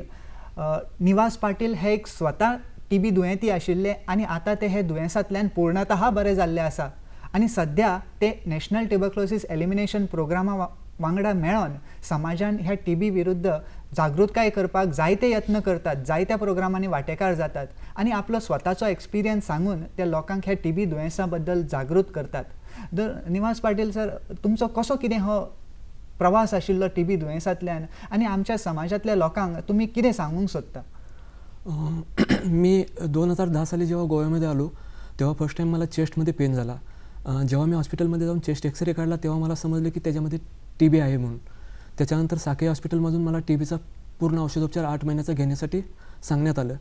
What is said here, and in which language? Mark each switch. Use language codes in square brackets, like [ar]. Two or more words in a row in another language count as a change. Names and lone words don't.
[kok] निवास पाटील हे एक स्वता TB दुयेंती आशिल्ले आनी आतां ते हे दुयेंसांतल्यान पूर्णतः बरे जाल्ले आसा आनी सद्या ते नॅशनल ट्युबरक्लोसीस एलिमिनेशन प्रोग्रामा वांगडा मेळोन समाजान ह्या TB विरुद्ध जागृतकाय करपाक जायते यत्न करतात, जायत्या प्रोग्रामांनी वांटेकार जातात आनी आपलो स्वताचो एक्सपिरियन्स सांगून त्या लोकांक ह्या TB दुयेंसा बद्दल जागृत करतात. तर निवास पाटील सर, तुमचो कसो कितें हो प्रवास आशिल्लो TB दुयेंसांतल्यान आनी आमच्या समाजातल्या लोकांक तुमी कितें सांगूंक सोदता? [mr] मी 2010 साली जेव्हा गोव्यामध्ये आलो तेव्हा [en] first time [mr] मला चेस्टमध्ये पेन झाला. जेव्हा मी हॉस्पिटलमध्ये जाऊन [en] chest X-ray [mr] काढला तेव्हा मला समजलं की त्याच्यामध्ये TB आहे म्हणून. त्याच्यानंतर साके हॉस्पिटलमधून मला TBचा पूर्ण औषधोपचार 8 महिन्याचा घेण्यासाठी सांगण्यात आलं.